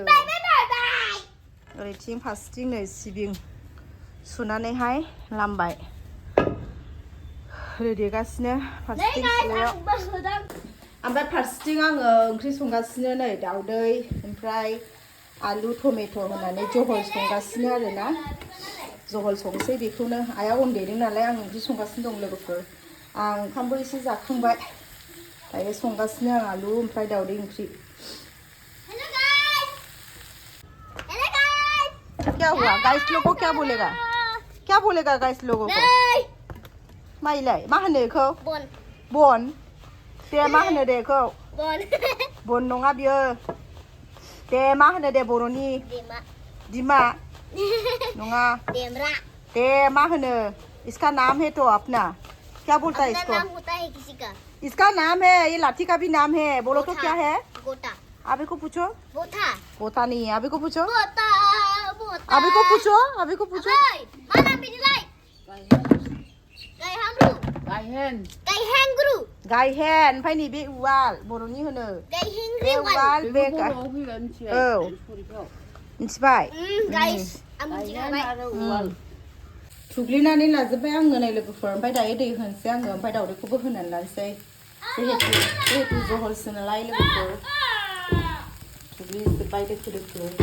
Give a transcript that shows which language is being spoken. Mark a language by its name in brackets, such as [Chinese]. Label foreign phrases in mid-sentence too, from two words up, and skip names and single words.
[Bodo] ओरैथिं फारसेथिं नै सिबिं सुनानैहाय लामबाय देगासिनो फारसेथिं सिलायाव ओमफ्राय फारसेथिं आङो ओंख्रि संगासिनो नै दाउदै ओमफ्राय आलु टमेट' होनानै जहल संगासिनो आरोना जहल संसै बेखौनो आइया अन देदों नालाय आं ओंख्रि संगासिनो दं लोगोफोर। आं ओंखामबो एसे जाखांबाय दायो संगासिनो आं आलु ओमफ्राय दाउदै ओंख्रि। [Hindi] क्या हुआ गाइस लोगों को क्या बोलेगा गाइस लोगों को? [Bodo] माइलाय मा होनो बेखौ? बन दे मा होनो दे बेखौ? बन नङा बियो दे मा होनो दे बर'नि? दिमा नङा दे मा होनो? [Hindi] इसका नाम है तो अपना क्या बोलता है इसको? इसका नाम है ये लाठी का भी नाम है बोलो तो क्या है? अभी को पूछो। बोता नहीं है अभी को पूछो। अभी को पूछो [Bodo] गायहेन ओमफ्राय नैबे उवाल बर'नि होनो बे उवाल बे औ मिथिबाय थुग्लिनानै लाजोब्बाय आङो नै लोगोफोर ओमफ्राय दायो दै होनोसै आङो ओमफ्राय दाउदैखौबो होनानै लानोसै जिहेतु जहलसो नालाय लोगोफोर दुगैजोब्बाय दोखो दोखो